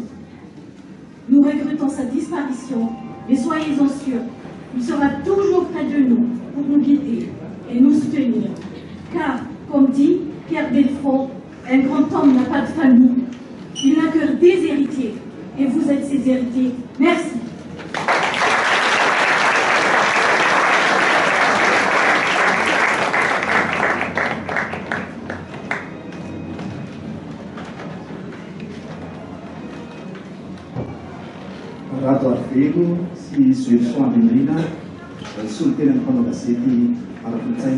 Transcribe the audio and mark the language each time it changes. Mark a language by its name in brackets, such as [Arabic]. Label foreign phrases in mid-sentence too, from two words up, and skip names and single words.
[French] Nous regrettons sa disparition, mais soyez-en sûrs, il sera toujours près de nous pour nous guider et nous soutenir. Car, comme dit Pierre Belfond, un grand homme n'a pas de famille, il n'a que des héritiers, et vous êtes ses héritiers. Merci. [Malagasy] Rato Arvelo sy Zoelson Andrindrina solon-tena ny mpanao gazety ara-kolontsaina